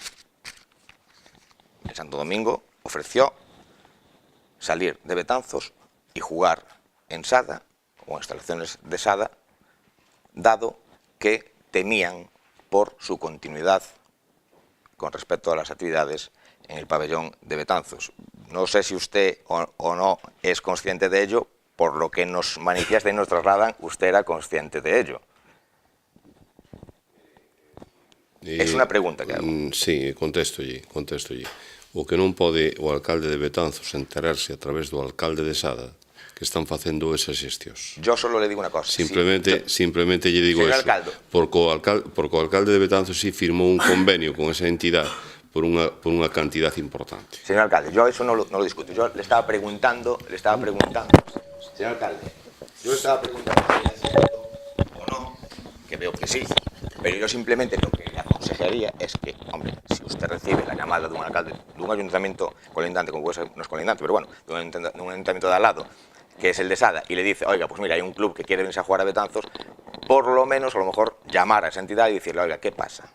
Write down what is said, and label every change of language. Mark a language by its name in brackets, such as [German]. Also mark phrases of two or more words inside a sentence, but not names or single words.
[Spanish] El Santo Domingo ofreció salir de Betanzos y jugar en Sada o en instalaciones de Sada, dado que temían por su continuidad con respecto a las actividades en el pabellón de Betanzos. No sé si usted o no es consciente de ello. Por lo que nos manifiestan y nos trasladan, usted era consciente de ello. Es unha pregunta que hago. Sí, [Galician] contéstolle. O que non pode o alcalde de Betanzos enterarse a través do alcalde de Sada que están facendo esas xestións. [Spanish] Yo solo le digo unha cosa. [Galician] Simplemente lle digo eso. Porque o alcalde de Betanzos sí firmou un convenio con esa entidade por unha cantidad importante. [Spanish] Señor alcalde, yo eso no lo discuto. Yo le estaba preguntando, señor alcalde, yo le estaba preguntando si es cierto o no, que veo que sí, pero yo simplemente lo que le aconsejaría es que, hombre, si usted recibe la llamada de un alcalde de un ayuntamiento colindante, como puede ser, no es colindante, pero bueno, de un ayuntamiento de al lado, que es el de Sada, y le dice, oiga, pues mira, hay un club que quiere venirse a jugar a Betanzos, por lo menos, a lo mejor, llamar a esa entidad y decirle, oiga, ¿qué pasa?